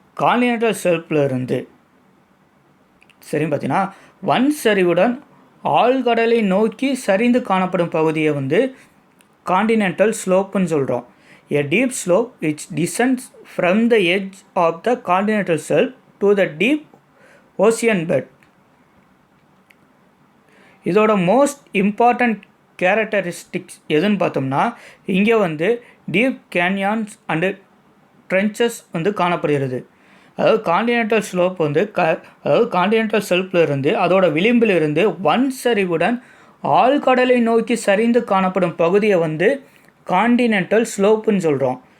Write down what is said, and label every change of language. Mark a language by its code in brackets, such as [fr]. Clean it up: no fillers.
[ta] Continental ஷெல்ஃபில் இருந்து பார்த்தீங்கன்னா வன்சரிவுடன் ஆழ்கடலை நோக்கி சரிந்து காணப்படும் பகுதியை வந்து காண்டினென்டல் ஸ்லோப்புன்னு சொல்கிறோம். [en] A deep slope which descends from the edge of the continental shelf to the deep ocean bed. [ta] இதோட மோஸ்ட் இம்பார்ட்டண்ட் கேரக்டரிஸ்டிக்ஸ் எதுன்னு பார்த்தோம்னா, இங்கே வந்து டீப் கேன்யான்ஸ் அண்டு ட்ரென்ச்சஸ் வந்து காணப்படுகிறது. அதாவது காண்டினென்டல் ஸ்லோப் வந்து அதாவது காண்டினென்டல் ஷெல்ஃபில் இருந்து அதோட விளிம்பில் இருந்து வன்சரிவுடன் ஆழ்கடலை நோக்கி சரிந்து காணப்படும் பகுதியை வந்து காண்டினென்டல் ஸ்லோப்புன்னு சொல்கிறோம்.